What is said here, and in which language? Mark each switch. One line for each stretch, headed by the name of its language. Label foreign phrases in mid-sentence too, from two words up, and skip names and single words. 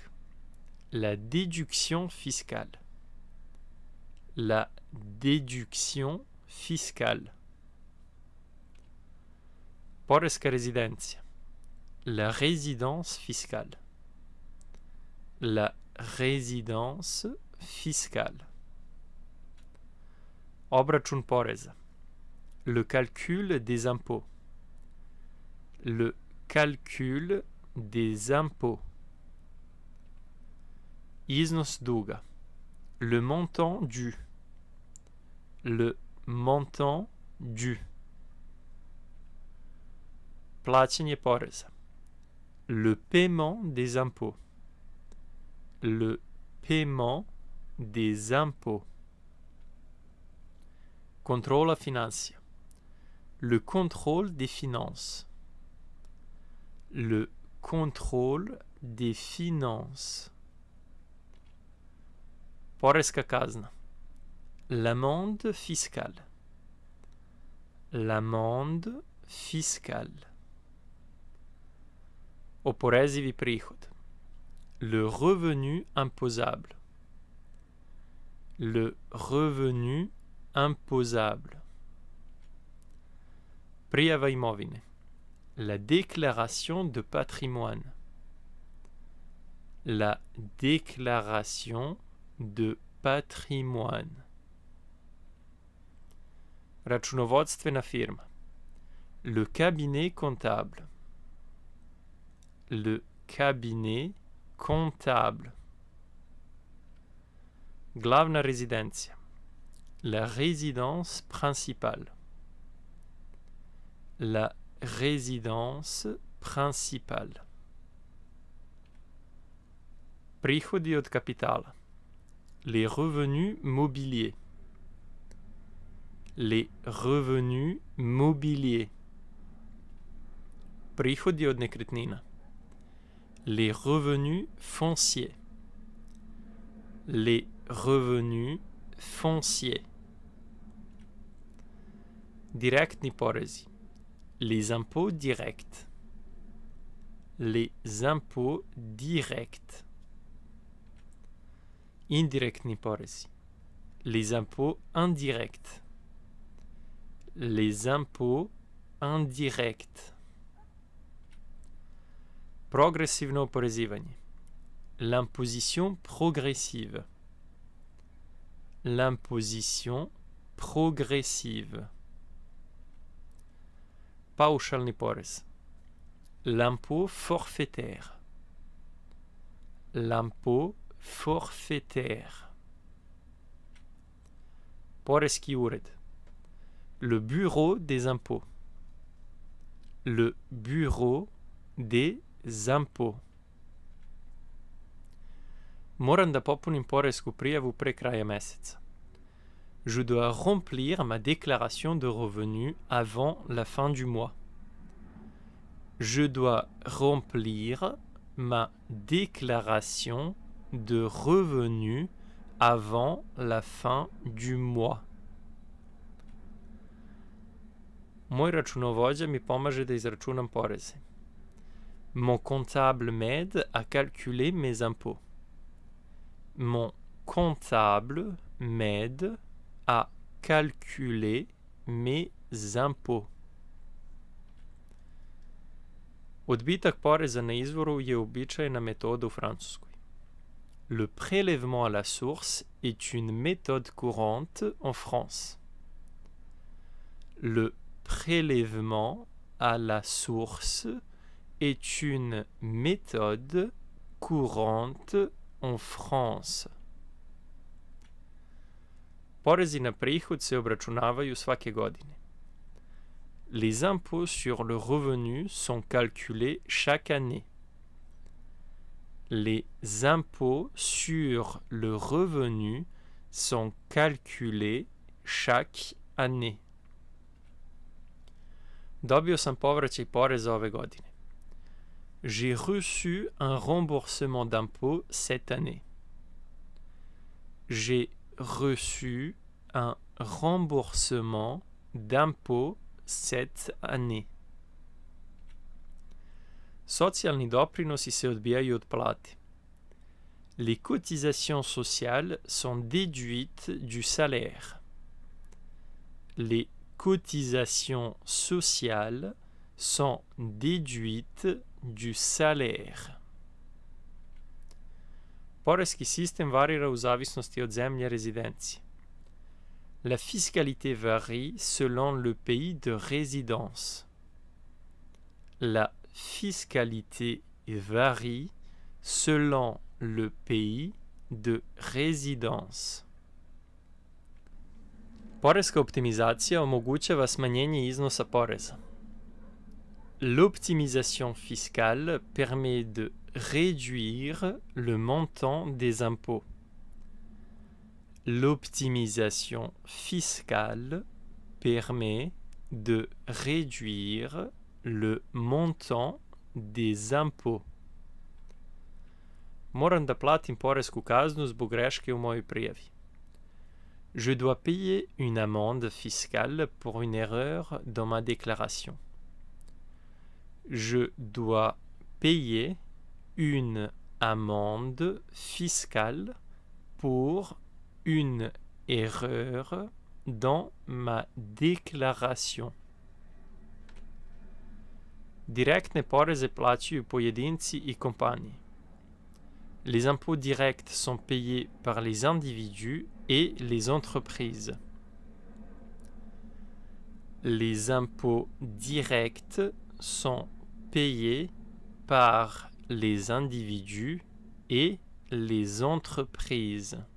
French: La déduction fiscale. La déduction fiscale.
Serbian: Poreska rezidencija.
French: La résidence fiscale. La résidence fiscale.
Serbian: Obračun poreza.
French: Le calcul des impôts. Le calcul des impôts.
Serbian: Iznos duga.
French: Le montant dû. Le montant dû.
Serbian: Plaćanje poreza.
French: Le paiement des impôts. Le paiement des impôts.
Serbian: Controla financia.
French: Le contrôle des finances. Le contrôle des finances.
Serbian: Poreska kazna.
French: L'amende fiscale. L'amende fiscale.
Serbian: Oporezivi prihod.
French: Le revenu imposable. Le revenu imposable.
Serbian: Prijava imovine.
French: La déclaration de patrimoine. La déclaration de patrimoine.
Serbian: Računovodstvena firma.
French: Le cabinet comptable. Le cabinet comptable.
Serbian: Glavna rezidencija.
French: La résidence principale. La résidence principale.
Serbian: Prihodi od kapitala.
French: Les revenus mobiliers. Les revenus mobiliers.
Serbian: Prihodi od nekretnina.
French: Les revenus fonciers. Les revenus fonciers.
Serbian: Direktni porezi.
French: Les impôts directs. Les impôts directs.
Serbian: Indirektni porezi.
French: Les impôts indirects. Les impôts indirects.
Serbian: Progressivno oporezivanje.
French: L'imposition progressive. L'imposition progressive.
Serbian: Paušalni porez.
French: L'impôt forfaitaire. L'impôt forfaitaire.
Serbian: Poreski ured.
French: Le bureau des impôts. Le bureau des impôts.
Serbian: Moram da popunim poresku prijavu pre kraja meseca.
French: Je dois remplir ma déclaration de revenus avant la fin du mois. Je dois remplir ma déclaration de revenus avant la fin du mois.
Serbian: Moj računovođa mi pomaže da izračunam poreze.
French: Mon comptable m'aide à calculer mes impôts. Mon comptable m'aide à calculer mes impôts.
Serbian: Odbitak poreza na izvoru je uobičajena metoda u Francuskoj.
French: Le prélèvement à la source est une méthode courante en France. Le prélèvement à la source est une méthode courante en France.
Serbian: Porezi na prihod se obračunavaju svake godine.
French: Les impôts sur le revenu sont calculés chaque année. Les impôts sur le revenu sont calculés chaque année.
Serbian: Dobio sam povraćaj poreza ove godine.
French: J'ai reçu un remboursement d'impôts cette année. J'ai reçu un remboursement d'impôts cette année.
Serbian: Socijalni doprinosi se odbijaju od plate.
French: Les cotisations sociales sont déduites du salaire. Les cotisations sociales sont déduites du salaire.
Serbian: Poreski sistem varira u zavisnosti od zemlje rezidencije.
French: La fiscalité varie selon le pays de résidence. La fiscalité varie selon le pays de résidence.
Serbian: Poreska optimizacija omogućava smanjenje iznosa poreza.
French: L'optimisation fiscale permet de réduire le montant des impôts. L'optimisation fiscale permet de réduire le montant des impôts.
Serbian: Moram da platim poresku kaznu zbog greške u mojoj prijavi.
French: Je dois payer une amende fiscale pour une erreur dans ma déclaration. Je dois payer une amende fiscale pour une erreur dans ma déclaration.
Serbian: Direktne poreze plaćaju pojedinci i kompanije.
French: Les impôts directs sont payés par les individus et les entreprises. Les impôts directs sont payés par les individus et les entreprises.